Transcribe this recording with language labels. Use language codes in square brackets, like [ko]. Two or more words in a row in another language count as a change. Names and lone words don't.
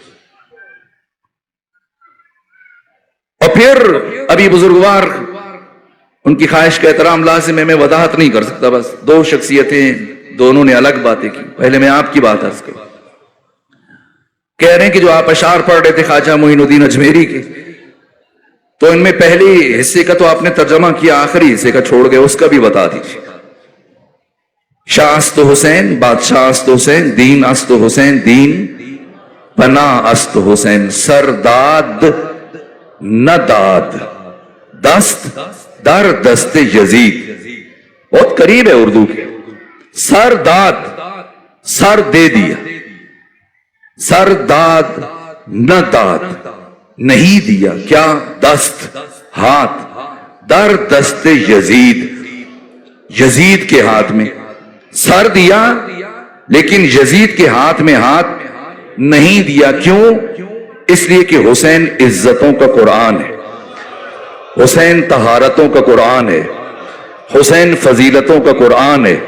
[ur] اور پھر ابھی بزرگوار ان کی خواہش کا احترام لازم ہے, میں وضاحت نہیں کر سکتا, بس 2 شخصیتیں دونوں نے الگ باتیں کی. پہلے میں آپ کی بات عرض کروں. کہہ رہے ہیں کہ جو آپ اشعار پڑھ رہے تھے خواجہ معین الدین اجمیری کے, تو ان میں پہلی حصے کا تو آپ نے ترجمہ کیا, آخری حصے کا چھوڑ گئے, اس کا بھی بتا دیجیے. [fa] شاہ است حسین, بادشاہ است حسین, دین است حسین, دین پناہ است حسین, سرداد نہ داد, دست در دست یزید. [ur] بہت قریب ہے اردو کے. [fa] سر داد, [ur] سر دے دیا, [fa] سر داد نہ داد, [ur] نہیں دیا, کیا؟ دست, ہاتھ, [fa] در دست یزید, [ur] یزید کے ہاتھ میں. سر دیا لیکن یزید کے ہاتھ میں ہاتھ نہیں دیا. کیوں؟ اس لیے کہ حسین عزتوں کا قرآن ہے, حسین طہارتوں کا قرآن ہے, حسین فضیلتوں کا قرآن ہے.